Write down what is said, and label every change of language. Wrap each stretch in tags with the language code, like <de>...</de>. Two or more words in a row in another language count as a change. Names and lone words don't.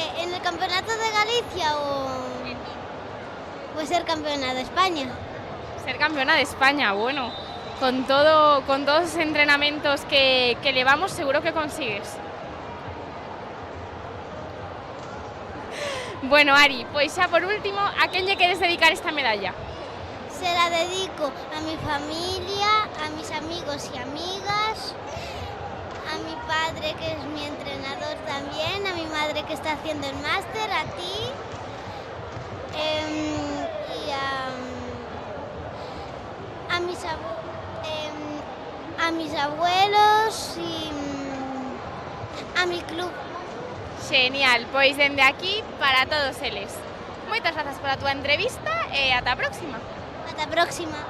<es>¿En el campeonato de Galicia o pues ser campeona de España?</es> <gl>Ser campeona de España, bueno, con todos os entrenamentos que levamos seguro que consigues. Bueno, Ari, pois xa por último, a quen lle queres dedicar esta medalla?</gl> <es>Se la dedico a mi familia, a mis amigos y amigas, a mi padre que es mi entrenador también, a mi madre que está haciendo el máster, a ti y a mis abuelos y a mi club.</es> <gl>Genial, pois dende aquí para todos eles. Moitas grazas pola túa entrevista e ata a próxima.</gl> <es>Hasta la próxima.</es>